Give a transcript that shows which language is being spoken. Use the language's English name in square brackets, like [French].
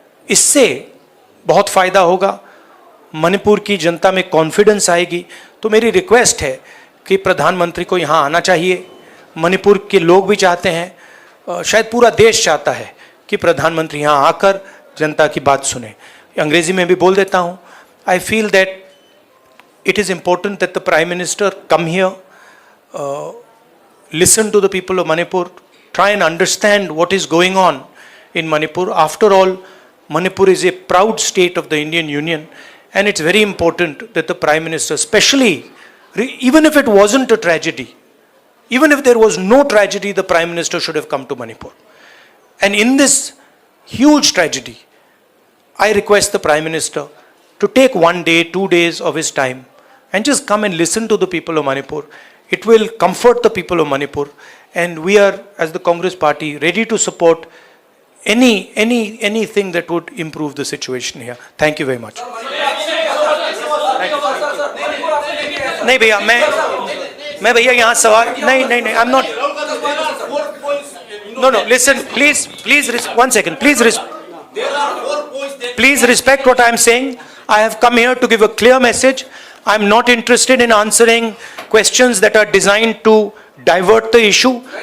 [Hindi] इससे बहुत फ़ायदा होगा, मणिपुर की जनता में कॉन्फिडेंस आएगी. तो मेरी रिक्वेस्ट है कि प्रधानमंत्री को यहाँ आना चाहिए. मणिपुर के लोग भी चाहते हैं, शायद पूरा देश चाहता है कि प्रधानमंत्री यहाँ आकर जनता की बात सुने. अंग्रेजी में भी बोल देता हूँ. [English] I feel that it is important that the Prime Minister come here, listen to the people of Manipur, try and understand what is going on in Manipur. After all, Manipur is a proud state of the Indian Union, and it's very important that the Prime Minister, especially, even if it wasn't a tragedy, even if there was no tragedy, the Prime Minister should have come to Manipur. And in this huge tragedy, I request the Prime Minister to take 1 day, 2 days of his time and just come and listen to the people of Manipur. It will comfort the people of Manipur, and we are, as the Congress Party, ready to support anything that would improve the situation here. Thank you very much. [Hindi] नहीं भैया, मैं भैया यहाँ सवाल नहीं, [English] I'm not. No, listen, please, 1 second, please respect what I am saying. I have come here to give a clear message. I am not interested in answering questions that are designed to divert the issue.